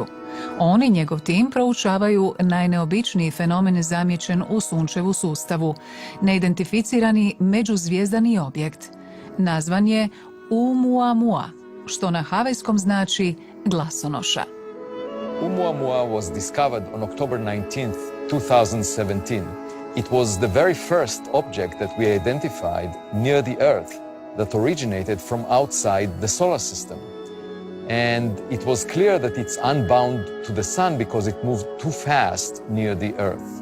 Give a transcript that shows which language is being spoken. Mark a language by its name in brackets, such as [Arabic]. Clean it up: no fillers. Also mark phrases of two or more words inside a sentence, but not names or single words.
[Croatian] On i njegov tim proučavaju najneobičniji fenomen zamijećen u sunčevu sustavu, neidentificirani međuzvijezdani objekt. Nazvan je Oumuamua, što na havajskom znači glasonoša. [English] Oumuamua was discovered on October 19th, 2017. It was the very first object that we identified near the Earth that originated from outside the solar system. And it was clear that it's unbound to the sun because it moved too fast near the Earth.